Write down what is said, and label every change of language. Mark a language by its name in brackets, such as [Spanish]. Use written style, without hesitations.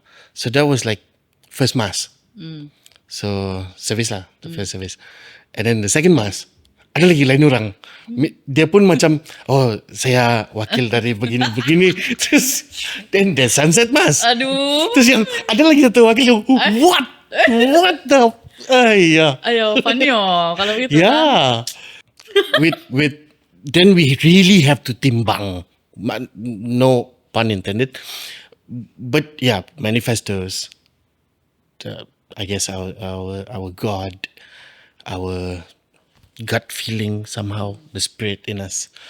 [English] So that was like first mass. So service lah, the first service. And then the second mass, [Malay] ada lagi lain orang. Dia pun macam, saya wakil dari begini. Terus [English] then the sunset mass. Aduh. [Malay] Terus yang ada lagi satu wakil, [English] what the [Malay] Ayo, funny kalau gitu. [English] Yeah. with then we really have to timbang. No pun intended. But yeah, manifestos. I guess our God, our gut feeling somehow, the spirit in us.